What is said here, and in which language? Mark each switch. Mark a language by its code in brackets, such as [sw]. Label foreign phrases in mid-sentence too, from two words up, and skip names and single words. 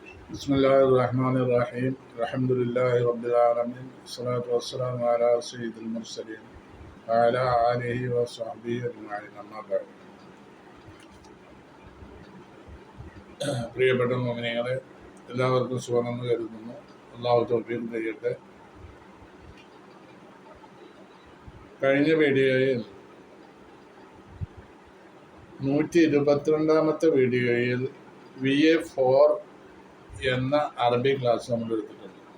[ar] بسم الله الرحمن الرحيم. الحمد لله رب العالمين. الصلاة والسلام على سيد المرسلين وعلى آله وصحبه أجمعين. أما بعد. [ml] പ്രിയപ്പെട്ട മോമിനികളെ, എല്ലാവർക്കും സുഖമെന്ന് കരുതുന്നു. അല്ലാഹു തൗഫീഖ് ചെയ്യട്ടെ. കഴിഞ്ഞ വീഡിയോയിൽ 122ാമത്തെ വീഡിയോയിൽ VA4 എന്ന അറബി ക്ലാസ് നമ്മൾ എടുത്തിട്ടുണ്ട്.